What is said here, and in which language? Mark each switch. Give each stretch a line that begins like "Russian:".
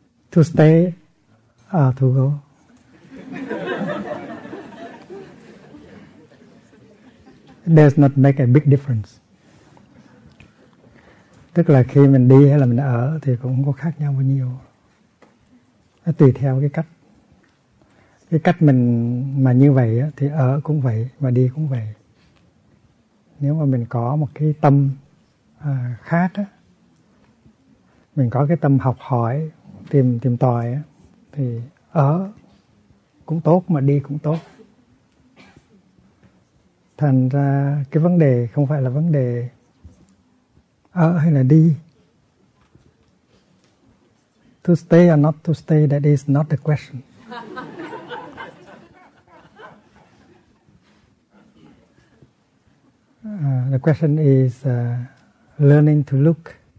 English: To stay or to go? Does not make a big difference.
Vietnamese: Tức là khi mình đi hay là mình ở thì cũng không có khác nhau bao nhiêu. Nó tùy theo cái cách. Cái cách mình mà như vậy thì ở cũng vậy và đi cũng vậy. Nếu mà mình có một cái tâm khác, mình có cái tâm học hỏi, tìm tòi thì ở cũng tốt mà đi cũng tốt. Thành ra cái vấn đề không phải là vấn đề ở hay là đi.
English: To stay or not to stay, that is not the question. The question is learning to look.